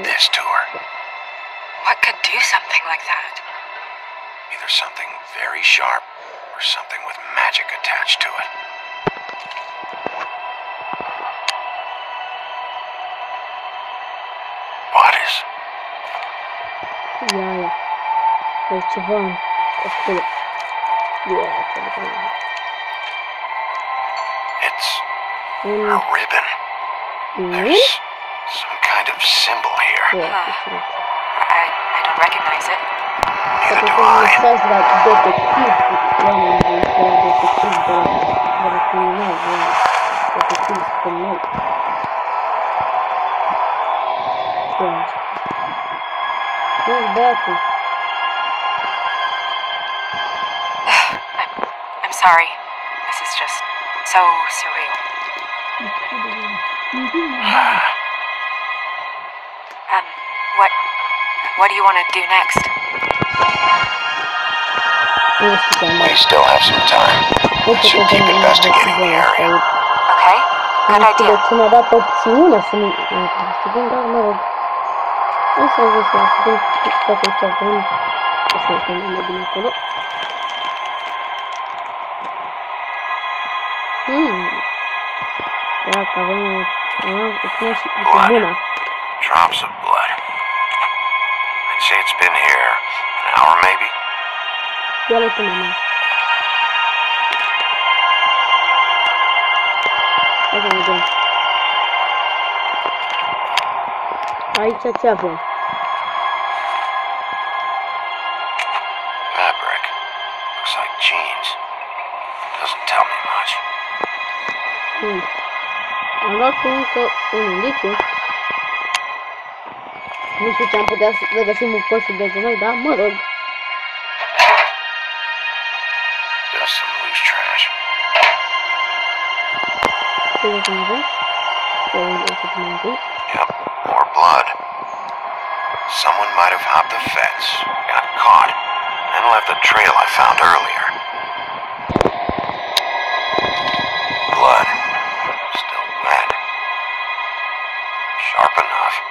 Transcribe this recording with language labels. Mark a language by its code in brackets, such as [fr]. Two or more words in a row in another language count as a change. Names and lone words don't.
[en] this to her? What could do something like that? Either something very sharp or something with magic attached to it. What is? [ro] Ia. E ceva acolo. [en] It's [ro] Un... [en] a ribbon. There's some kind of symbol here. I don't recognize it. Neither [ro] Poate [en] do [ro] că un [en] I. [ro] mesaj la detectiv. Oameni de la detectiv de la criminal. Detectiv. pe noi. Deci, băiatul. [en] I'm sorry. This is just so surreal. What do you want to do next? We still have some time. Should keep investigating the area. Okay, good idea. [ro] Cine a dat opțiunea să nu... Investigăm, dar mă rog. Hai să văd să investigăm toate ce avem. O să uităm mai bine acolo. Dacă avem... Acum și mâna. [en] Drops of blood. I'd say it's been here an hour maybe. [ro] Ia-le până mea. Hai să vedem. Aici ce avem? [en] Fabric. Looks like jeans. Doesn't tell me much. [ro] Am luat încă un indiciu. Nu știu ce am putea să găsim în coșul de gunoi, dar mă rog. [en] Just some loose trash. [ro] Ce avem? [en] Yep, more blood. Someone might have hopped the fence, got caught, and left the trail I found earlier. Blood. Still wet. Sharp enough.